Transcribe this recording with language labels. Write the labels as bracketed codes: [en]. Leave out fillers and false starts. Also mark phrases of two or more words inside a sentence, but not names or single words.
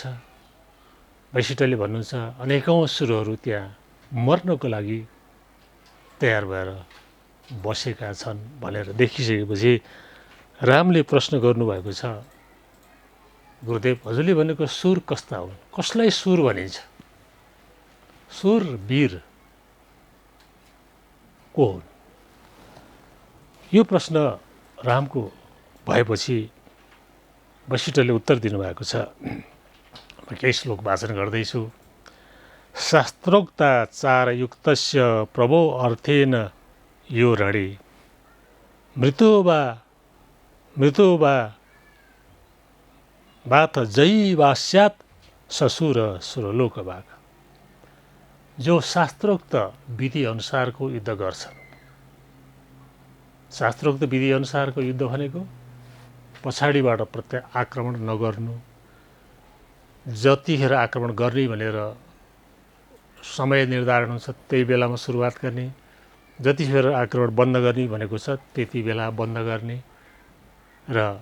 [ne] वैशिष्ट्यले भन्नुहुन्छ अनेकौँ सुरहरू त्यहाँ मर्नको लागि तयार भएर बसेका छन् भनेर देखिसकेपछि रामले प्रश्न गर्नुभएको छ, गुरुदेव हजुरले भनेको सुर कस्ता हुन्, कसलाई सुर भनिन्छ, सुर वीर को हुन्? यो प्रश्न रामको भएपछि वशिष्ठले उत्तर दिनुभएको छ। म केही श्लोक वाचन गर्दैछु। [sa] शास्त्रोक्ताचारयुक्तस्य प्रभो अर्थेन यो रणे मृतो वा बाथ जयी वा स्यात् ससुर सुरलोकभाग। [ne] जो शास्त्रोक्त विधि अनुसारको युद्ध गर्छन्, शास्त्रोक्त विधि अनुसारको युद्ध भनेको पछाडिबाट आक्रमण नगर्नु, जतिखेर आक्रमण गर्ने भनेर समय निर्धारण हुन्छ त्यही बेलामा सुरुवात गर्ने, जतिखेर आक्रमण बन्द गर्ने भनेको छ त्यति बेला बन्द गर्ने र